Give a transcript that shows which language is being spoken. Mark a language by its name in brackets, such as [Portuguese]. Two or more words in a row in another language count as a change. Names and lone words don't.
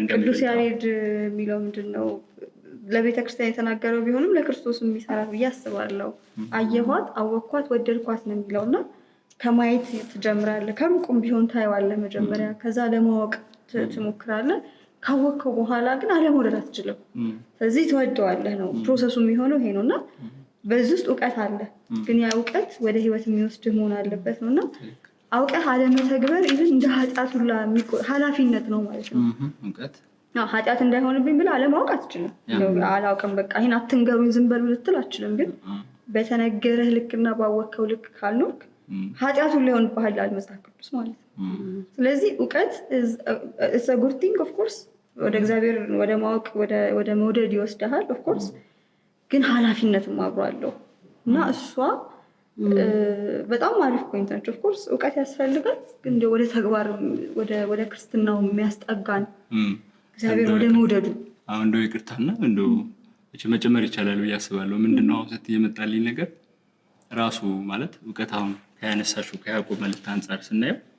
[Amharic] ቅዱስ ያሬድ የሚለው ምንድነው ለቤተክርስቲያን የተናገረው ቢሆንም ለክርስቶስ የሚሰራ ብዬ አስባለሁ አየኋት አወኳት ወደድኳት ነው የሚለውና ከማየት ትጀምራለህ ከሩቁም ቢሆን ታየዋለህ መጀመሪያ ከዛ ለማወቅ ትሞክራለህ ካወቅከው በኋላ ግን አለመውደድ አትችልም ስለዚህ ትወደዋለህ ነው ፕሮሰሱ የሚሆነው ይሄ ነውና በዚህ ውስጥ ዕውቀት አለ ግን ያ ዕውቀት ወደ ህይወት የሚወስድህ መሆን አለበት ነውና አውቀህ አለመተግበር ኢቭን እንደ ኃጢአት ሁላ ኃላፊነት ነው ማለት ነው ዕውቀት ኃጢአት እንዳይሆንብኝ ብለህ አለማወቅ አትችልም አላውቅም በቃ ይሄን አትንገሩኝ ዝም በሉ ልትል አትችልም ግን በተነገረህ ልክና ባወቅከው ልክ ካልኖርክ ኃጢአቱን ሊሆንብሃል ይላል መጽሐፍ ቅዱስ ማለት ነው ስለዚህ ዕውቀት [English] it's a good thing of course [Amharic] ወደ እግዚአብሔር ወደ ማወቅ ወደ መውደድ ይወስድሃል [English] of course [Amharic] ግን ኃላፊነትም አብሮ አለው እና እሷ በጣም አሪፍ ፖይንት ነች [English] of course [Amharic] ዕውቀት ያስፈልጋል ግን ወደ ተግባር ወደ ክርስትናው የሚያስጠጋን እግዚአብሔር ወደ መውደዱ አሁን እንደው ይቅርታና እንደው መጨመር ይቻላል ብዬ አስባለሁ ምንድነው አሁን ስትይ የመጣልኝ ነገር ራሱ ማለት ዕውቀት አሁን ከያነሳሽው ከያዕቆብ መልእክት አንፃር ስናየው